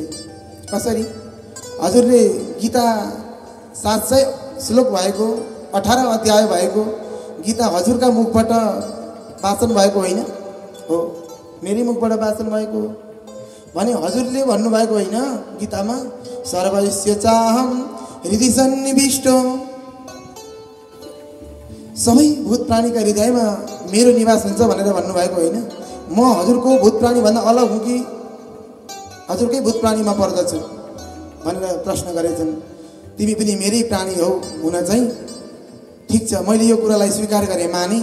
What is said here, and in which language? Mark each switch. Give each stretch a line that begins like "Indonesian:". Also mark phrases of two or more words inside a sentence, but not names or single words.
Nepali: कसरी? हजुरले गीता 700 श्लोक भएको 18 अध्याय भएको गीता हजुरका मुखबाट वाचन भएको होइन हो, मेरै मुखबाट वाचन भएको भने हजुरले भन्नुभएको होइन गीतामा
Sanskrit: सर्वस्य चाहम हृदय सन्निविष्टो,
Nepali: सबै भूत प्राणीका हृदयमा मेरो निवास हुन्छ भनेर भन्नुभएको होइन। म हजुरको भूत प्राणी भन्दा अलग हुँ कि हजुरकै भूत प्राणीमा पर्दछु भनेर प्रश्न गरेछन्। तिमी पनि मेरै प्राणी हौ हुन चाहिँ ठिक छ, मैले यो कुरालाई स्वीकार गरेँ, माने।